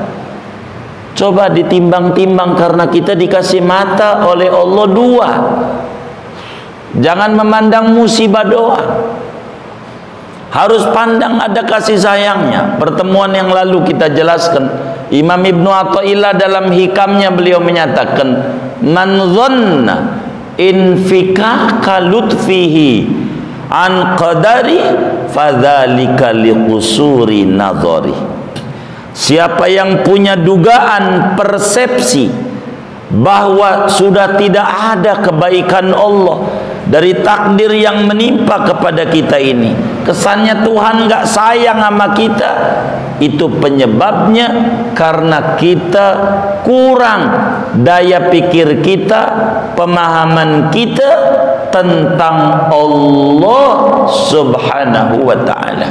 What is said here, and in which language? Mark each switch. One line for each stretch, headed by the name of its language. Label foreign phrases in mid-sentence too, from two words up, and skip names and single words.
Indonesian: Coba ditimbang-timbang, karena kita dikasih mata oleh Allah 2. Jangan memandang musibah doang, harus pandang ada kasih sayangnya. Pertemuan yang lalu kita jelaskan, Imam Ibnu Athaillah dalam hikamnya beliau menyatakan,
Arabic: من ظن انفكاك لطفه عن قدره فذلك لقصور نظره.
Indonesian: Siapa yang punya dugaan, persepsi bahwa sudah tidak ada kebaikan Allah dari takdir yang menimpa kepada kita ini, kesannya Tuhan nggak sayang sama kita, itu penyebabnya karena kita kurang daya pikir kita, pemahaman kita tentang Allah
Arabic: سبحانه وتعالى.